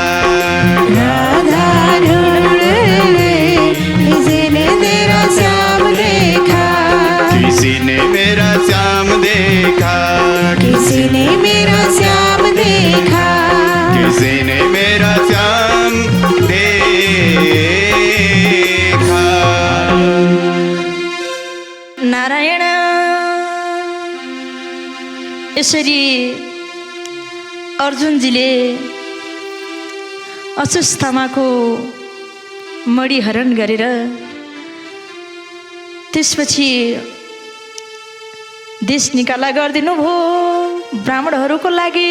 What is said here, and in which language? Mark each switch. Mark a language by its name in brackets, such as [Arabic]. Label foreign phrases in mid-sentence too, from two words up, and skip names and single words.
[Hindi] राधा ढूंढ रही किसी ने तेरा श्याम देखा। किसी ने मेरा श्याम देखा। किसी ने मेरा श्याम देखा। किसी ने मेरा श्याम देखा। [Nepali] नारायण यसरी अर्जुनजीले अश्वत्थामाको मणि हरण गरेर त्यसपछि देश निकाला गरिदिनु भयो ब्राह्मणहरूको लागि।